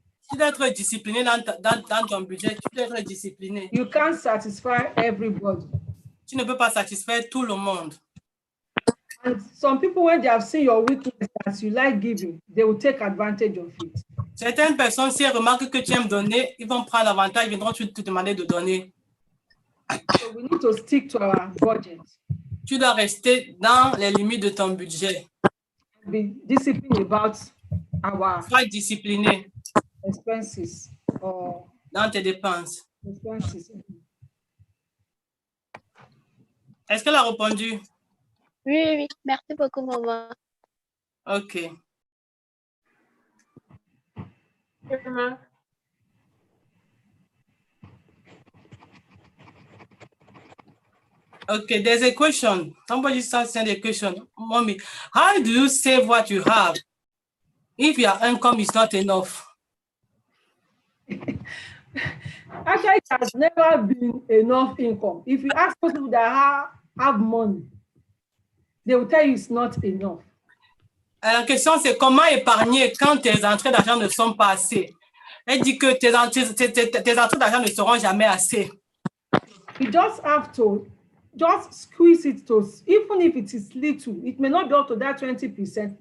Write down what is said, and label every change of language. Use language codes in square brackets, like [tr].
[fr] Tu dois être discipliné dans ton budget. Tu dois être discipliné. [en] You can't satisfy everybody. [fr] Tu ne peux pas satisfaire tout le monde. [en] And some people, when they have seen your weakness as you like giving, they will take advantage of it. [fr] Certaines personnes, si elles remarquent que tu aimes donner, ils vont prendre l'avantage, ils viendront te demander de donner. [en] So we need to stick to our budget. [fr] Tu dois rester dans les limites de ton budget. [en] Be disciplined about our [fr] Sois discipliné [en] expenses or [fr] dans tes dépenses. [en] Expenses. [fr] Est-ce qu'elle a répondu? Oui. Merci beaucoup, maman. OK. [en] Okay, there's a question. Somebody starts saying a question. Mommy, how do you save what you have if your income is not enough? Actually, it has never been enough income. If you ask people that have money, they will tell you it's not enough. [fr] La question, c'est comment épargner quand tes entrées d'argent ne sont pas assez. Elle dit que tes entrées d'argent ne seront jamais assez. [en] You just have to squeeze it to, even if it is little, it may not be up to that 20%.